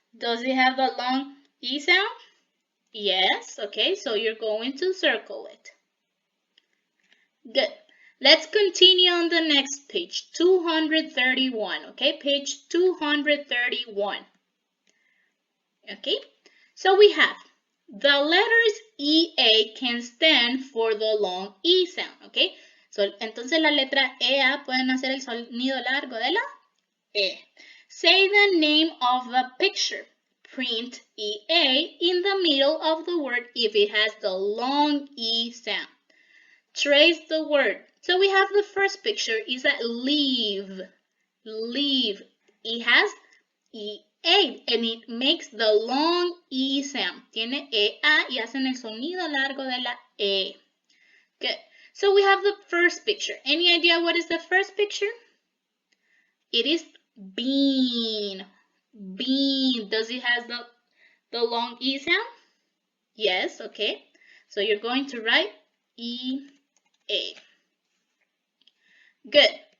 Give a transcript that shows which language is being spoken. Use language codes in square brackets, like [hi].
[en] Does it have the long E sound? Yes, okay, so you're going to circle it. Good. Let's continue on the next page, 231, okay? Page 231. Okay, so we have the letters EA can stand for the long E sound, okay? [es] So, entonces la letra EA pueden hacer el sonido largo de la E. [en] Say the name of the picture. Print EA in the middle of the word if it has the long E sound. Trace the word. So we have the first picture is a leave. Leave. It has EA and it makes the long E sound. [es] Tiene EA y hacen el sonido largo de la E. [en] Good. So we have the first picture. Any idea what is the first picture? It is bean. Bean. Does it have the long E sound? Yes, okay. So you're going to write EA. Good.